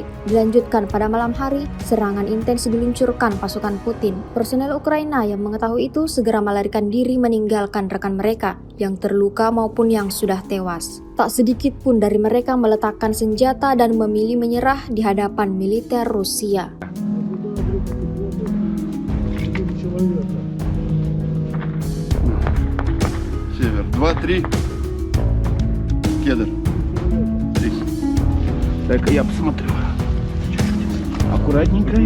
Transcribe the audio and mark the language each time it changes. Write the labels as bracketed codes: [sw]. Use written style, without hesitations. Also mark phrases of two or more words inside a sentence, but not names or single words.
[id] Dilanjutkan pada malam hari, serangan intens diluncurkan pasukan Putin. Personel Ukraina yang mengetahui itu segera melarikan diri meninggalkan rekan mereka yang terluka maupun yang sudah tewas. Tak sedikit pun dari mereka meletakkan senjata dan memilih menyerah di hadapan militer Rusia. [ru] Север 2-3 Кедр 3. Дай-ка я посмотрю. Аккуратненько я.